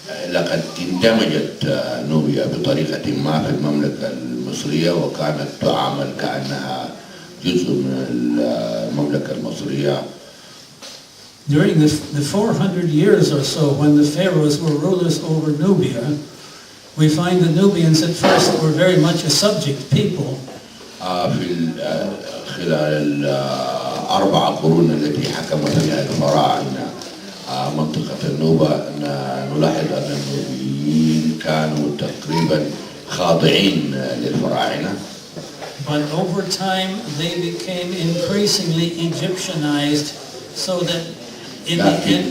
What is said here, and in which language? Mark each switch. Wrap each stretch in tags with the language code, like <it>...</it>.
<ar>لقد اندمجت نوبيا بطريقة ما في المملكة المصرية وكانت تعامل كأنها جزء من المملكة المصرية.</ar> <en>During the 400 years or so when the pharaohs were rulers over Nubia, we find the Nubians at first were very much a subject people.</en> <ar>في خلال الأربع قرون التي حكم فيها الفراعنة منطقة النوبة نلاحظ أن النوبيين كانوا تقريبا خاضعين للفراعنة.</ar> <en>But over time they became increasingly Egyptianized so that in the end</en>